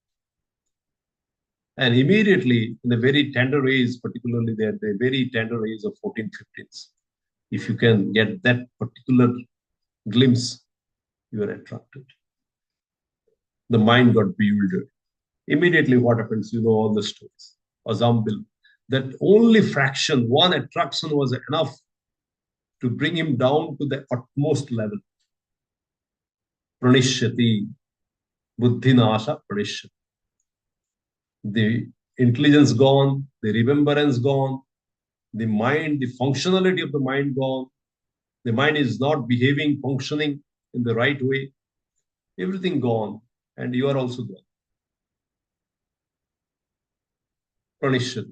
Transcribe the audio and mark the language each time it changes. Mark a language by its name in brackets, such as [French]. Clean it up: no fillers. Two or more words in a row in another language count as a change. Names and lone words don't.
[English] And immediately, in the very tender age, particularly the very tender age of 14, 15s, if you can get that particular glimpse, you are attracted. The mind got bewildered. Immediately, what happens? You know all the stories. Azambil, that only fraction, one attraction was enough to bring him down to the utmost level. [Sanskrit] प्रणश्यति, बुद्धिनाश प्रणश्यति. [English] The intelligence gone, the remembrance gone, the mind, the functionality of the mind gone. The mind is not behaving, functioning in the right way. Everything gone. and you are also there. Pranishati.